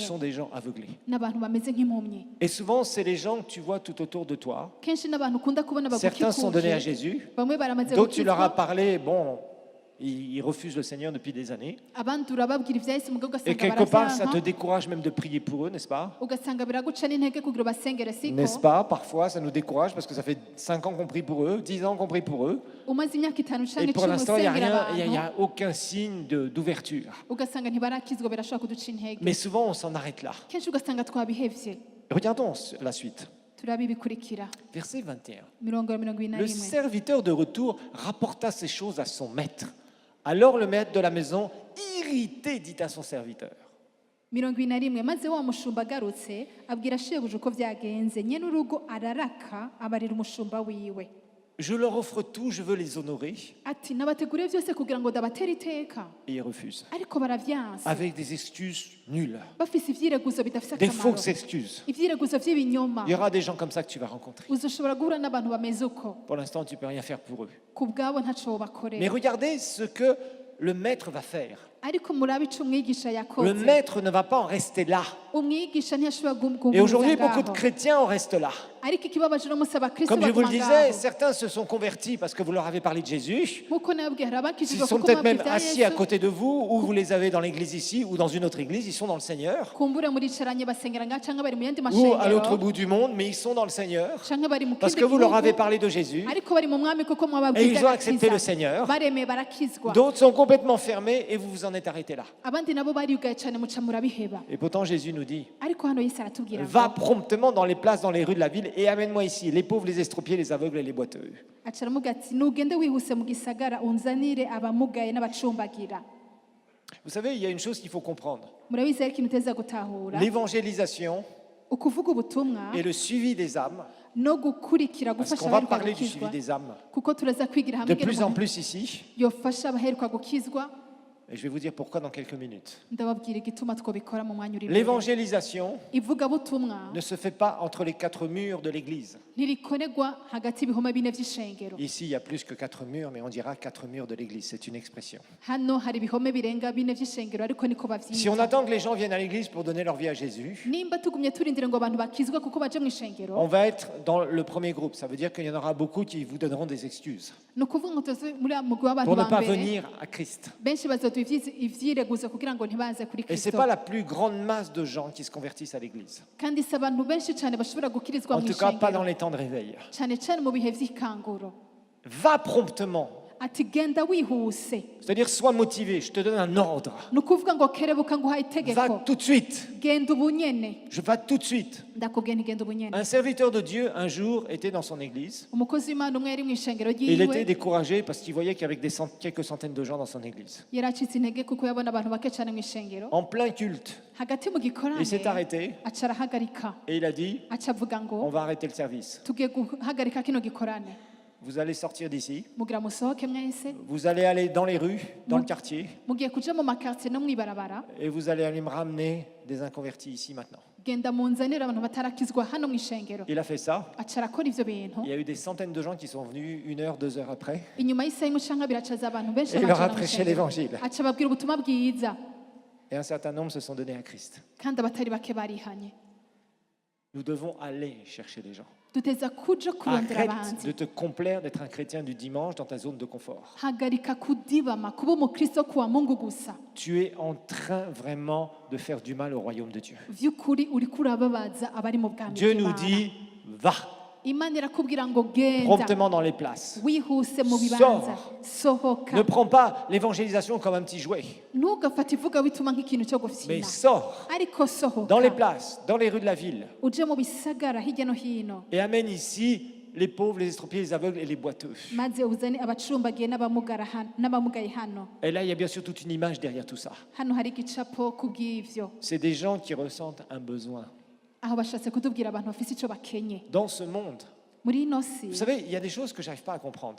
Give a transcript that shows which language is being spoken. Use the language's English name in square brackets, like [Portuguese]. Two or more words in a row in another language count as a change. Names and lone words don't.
[French] sont des gens aveuglés. [Rundi] n'abantu bameze nk'impumyi [French] Et souvent, c'est les gens que tu vois tout autour de toi. [Rundi] kenshi n'abantu ukunda kubona [French] Certains sont donnés à [Rundi] bagukikuje [French] Jésus. [Rundi] bamwe baramaze [French] D'autres, tu leur as [Rundi] gukizwa [French] parlé, bon, ils refusent le Seigneur depuis des années. [Rundi] abandi urababwira ivyahise mugabo [French] Et [Rundi] ugasanga [French] quelque part, ça te [Rundi] baravyanka [French] décourage même de prier pour eux, n'est-ce pas? [Rundi] ugasanga biraguca n'intege kugira basengere siko [French] N'est-ce pas? Parfois, ça nous décourage parce que ça fait 5 ans qu'on prie pour eux, 10 ans qu'on prie pour eux. [Rundi] umaze imyaka 5 [French] Et [Rundi] canke [French] pour 10 l'instant, il n'y a [Rundi] usengera [French] rien, il y a [Rundi] abantu [French] aucun signe d'ouverture. [Rundi] ugasanga ntibarakizwa birashobora kuduca intege [French] Mais souvent, on s'en arrête là. [Rundi] kenshi ugasanga twabihevye [French] Regardons la suite. [Rundi] turabibikurikira [French] Verset 21. 21 Le serviteur de retour rapporta ces choses à son maître. Alors le maître de la maison, irrité, dit à son serviteur. [Rundi] 21 maze wa mushumba agarutse abwira shebuja uko byagenze nyene urugo araraka abarira umushumba wiwe [French] Je leur offre tout, je veux les honorer. [Rundi] ati nabateguriye byose kugira ngo ndabatera iteka [French] Et ils refusent. [Rundi] ariko baravyanse [French] Avec des excuses nulles. [Rundi] bafise ivyireguzo bidafise [French] Des [Rundi] akamaro [French] fausses excuses. [Rundi] ivyireguzo vy'ibinyoma [French] Il y aura des gens comme ça que tu vas rencontrer. [Rundi] uzoshobora guhura n'abantu bameze uko [French] Pour l'instant, tu ne peux rien faire pour eux. [Rundi] ku bwabo ntaco [French] Mais [Rundi] bakorera [French] regardez ce que le maître va faire. [Rundi] ariko murabe ico umwigisha [French] Le [Rundi] yakoze [French] maître ne va pas en rester là. [Rundi] umwigisha ntiyashobora [French] Et [Rundi] guhumuza [French] aujourd'hui, beaucoup de [Rundi] ngaho [French] chrétiens en restent là. [Rundi] ariko ikibabaje no musi abakristo [French] Comme je vous le [Rundi] baguma [French] disais, [Rundi] ngaho [French] certains se sont convertis parce que vous leur avez parlé de Jésus. [Rundi] nkuko nababwiye hari [French] Ils [Rundi] abakijijwe [French] sont [Rundi] kuko [French] peut-être [Rundi] mwabwiye [French] même [Rundi] ibya [French] assis à [Rundi] yesu [French] côté de vous, ou vous les avez dans l'église ici, ou dans une autre église, ils sont dans le Seigneur. [Rundi] kumbure muricaranye basengera ngaho canke bari mu yandi [French] Ou à l'autre [Rundi] mashengero [French] bout du monde, mais ils sont dans le Seigneur. [Rundi] canke bari mu [French] Parce [Rundi] kindi [French] que vous leur avez [Rundi] gihugu [French] parlé de Jésus. [Rundi] ariko bari mu mwami kuko [French] Et [Rundi] mwababwiye [French] ils ont accepté le Seigneur. [Rundi] baremeye barakizwa [French] D'autres sont complètement fermés et vous vous en êtes arrêtés là. [Rundi] abandi nabo bariyugaye cane muca murabiheba [French] Et pourtant, Jésus nous dit, [Rundi] ariko hano yesu aratubwira ngo [French] va promptement dans les places, dans les rues de la ville et amène-moi ici les pauvres, les estropiés, les aveugles et les boiteux. [Rundi] aca aramuga ati nugende wihuse mu gisagara unzanire abamugaye n'abacumbagira [French] Vous savez, il y a une chose qu'il faut comprendre. [Rundi] murabizi ariko ikintu uteza gutahura [French] L'évangélisation [Rundi] ukuvuga ubutumwa [French] et le suivi des âmes, [Rundi] no gukurikira [French] parce [Rundi] gufasha [French] qu'on va [Rundi] abaheruka [French] parler du suivi [Rundi] gukizwa [French] des âmes [Rundi] kuko turaza kwigira [French] de [Rundi] hamwe [French] plus en [Rundi] ingene [French] plus ici. [Rundi] yofasha abaheruka gukizwa [French] Et je vais vous dire pourquoi dans quelques minutes. [Rundi] ndababwira igituma twobikora mu mwanya uri imbere [French] L'évangélisation [Rundi] ivugabutumwa [French] ne se fait pas entre les 4 murs de l'église. [Rundi] ntirikoregwa hagati y'ibihome bine vy'ishengero [French] Ici, il y a plus que 4 murs, mais on dira 4 murs de l'église. C'est une expression. [Rundi] hano hari ibihome birenga bine vy'ishengero ariko niko [French] Si on [Rundi] bavyita [French] attend que les gens viennent à l'église pour donner leur vie à Jésus, [Rundi] nimba tugumye turindire ngo abantu bakizwe kuko baje mu ishengero [French] on va être dans le premier groupe. Ça veut dire qu'il y en aura beaucoup qui vous donneront des excuses [Rundi] ni ukuvuga ngo tuze muri mugwi w'abantu [French] pour ne [Rundi] ba [French] pas [Rundi] mbere [French] venir à Christ. [Rundi] benshi bazoduha ivyireguzo kugira ngo ntibaze kuri [French] Et ce n'est [Rundi] kristo [French] pas la plus grande masse de gens qui se convertissent à l'église. [Rundi] kandi si abantu benshi cyane bashobora gukirizwa [French] En [Rundi] mu [French] tout cas, pas dans [Rundi] ishengero [French] les temps de réveil. [Rundi] cyane cyane mu bihe vy'ikanguro [French] Va promptement. [Rundi] ati genda wihuse [French] C'est-à-dire, sois motivé, je te donne un ordre. [Rundi] ni ukuvuga ngo kerebuka nguhaye [French] Va [Rundi] itegeko [French] tout de suite. [Rundi] genda ubu nyene [French] Je vais tout de suite. [Rundi] ndakubwiye nti genda ubu nyene [French] Un serviteur de Dieu, un jour, était dans son église. [Rundi] umukozi w'imana umwe yari mu ishengero [French] Et il était [Rundi] ryiwe [French] découragé parce qu'il voyait qu'il y avait quelques centaines de gens dans son église. [Rundi] yari acitse intege kuko yabona abantu bake cyane mu ishengero [French] En plein culte. [Rundi] hagati mu gikorane [French] Il s'est arrêté [Rundi] aca arahagarika [French] et il a dit, [Rundi] aca avuga [French] on [Rundi] ngo [French] va arrêter le service. [Rundi] tugiye guhagarika kino gikorane [French] Vous allez sortir d'ici. [Rundi] mugira musohoke mwese [French] Vous allez aller dans les rues, dans le quartier. [Rundi] mugiye kuja mu makartier no mwibarabara [French] Et vous allez aller me ramener des inconvertis ici maintenant. [Rundi] genda munzanire abantu batarakizwa hano mu ishengero [French] Il a fait ça. [Rundi] aca arakora ivyo bintu [French] Il y a eu des centaines de gens qui sont venus 1 heure, 2 heures après. [Rundi] inyuma y'isaha imwe canke abiri acaza abantu benshi [French] Et il leur a [Rundi] bajana mu [French] prêché [Rundi] ishengero. [French] l'évangile. [Rundi] aca ababwira ubutumwa bwiza [French] Et un certain nombre se sont donnés à Christ. [Rundi] kandi abatari bake barihanye [French] Nous devons aller chercher les gens. [Rundi] duteza kuja kurondera [French] Arrête [Rundi] abanzi [French] de te complaire d'être un chrétien du dimanche dans ta zone de confort. [Rundi] hagarika kudibama kuba umukristo kuwa mungu gusa [French] Tu es en train vraiment de faire du mal au royaume de Dieu. [Rundi] vy'ukuri uriko urababaza abari mu bwami [French] Dieu nous [Rundi] bw'Imana. [French] dit, va [Rundi] imana irakubwira ngo genda [French] promptement dans les places. [Rundi] wihuse mu bibanza [French] Ne [Rundi] sohoka [French] prends pas l'évangélisation comme un petit jouet, [Rundi] ntugafate ivuga bituma nk'ikintu cyo [French] mais [Rundi] gufyina [French] sors [Rundi] ariko sohoka [French] dans les places, dans les rues de la ville, [Rundi] uje mu bisagara hirya no hino [French] et amène ici les pauvres, les estropiés, les aveugles et les boiteux. [Rundi] maze uzane abacumbagiye n'abamugaye hano [French] Et là, il y a bien sûr toute une image derrière tout ça. [Rundi] hano hari igicapo ku bw'ivyo [French] C'est des gens qui ressentent un besoin. [Rundi] aho bashatse kutubwira abantu bafise ico bakenye [French] Dans ce monde, [Rundi] muri ino si [French] vous savez, il y a des choses que j'arrive pas à comprendre.